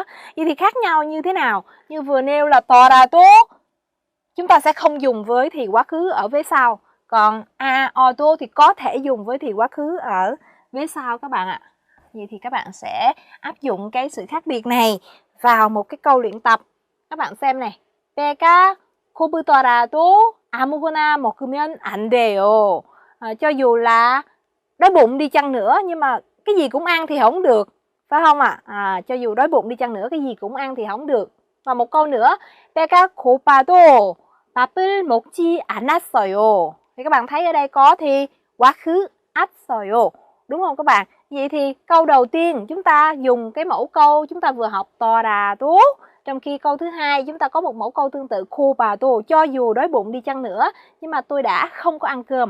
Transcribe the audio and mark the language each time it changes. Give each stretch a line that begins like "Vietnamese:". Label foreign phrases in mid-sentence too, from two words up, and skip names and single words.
Vietnamese: Vậy thì khác nhau như thế nào? Như vừa nêu là torado, chúng ta sẽ không dùng với thì quá khứ ở vế sau. Còn a auto thì có thể dùng với thì quá khứ ở vế sau các bạn ạ. Vậy thì các bạn sẽ áp dụng cái sự khác biệt này vào một cái câu luyện tập. Các bạn xem này.
Korean: 배가 고프더라도 아무거나 먹으면 안 돼요.
Vietnamese: Cho dù là đói bụng đi chăng nữa nhưng mà cái gì cũng ăn thì không được, phải không ạ? Cho dù đói bụng đi chăng nữa cái gì cũng ăn thì không được. Và một câu nữa,
Korean: 배가 고파도 밥을 먹지 않았어요.
Vietnamese: Thì các bạn thấy ở đây có thì quá khứ 았어요, đúng không các bạn? Vậy thì câu đầu tiên chúng ta dùng cái mẫu câu chúng ta vừa học torado, trong khi câu thứ hai chúng ta có một mẫu câu tương tự 고파도, cho dù đói bụng đi chăng nữa nhưng mà tôi đã không có ăn cơm.